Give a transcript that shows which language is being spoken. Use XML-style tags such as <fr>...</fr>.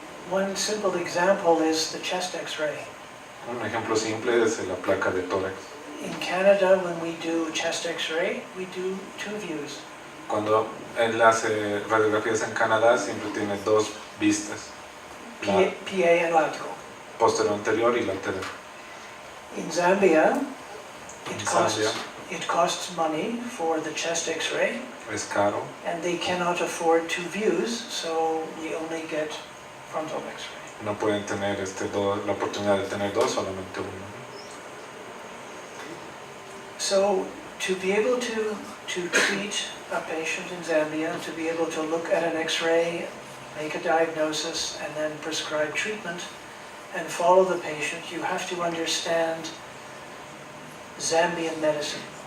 <en>One simple example is the chest X-ray.</en> <es>Un ejemplo simple es la placa de tórax.</es> <en>In Canada, when we do chest X-ray, we do 2 views.</en> <es>Cuando él hace radiografías en Canadá, siempre tiene 2 vistas, la</es> <en>PA and lateral.</en> <es>posterior anterior y lateral.</es> <en>In Zambia,</en> <es>En Zambia</es> <en>it costs money for the chest X-ray,</en> <es>es caro</es> <en>and they cannot afford 2 views, so we only get frontal X-ray.</en> <es>no pueden tener la oportunidad de tener 2, solamente 1.</es> <en>So, to be able to treat a patient in Zambia, to be able to look at an X-ray, make a diagnosis, and then prescribe treatment, and follow the patient, you have to understand Zambian medicine.</en>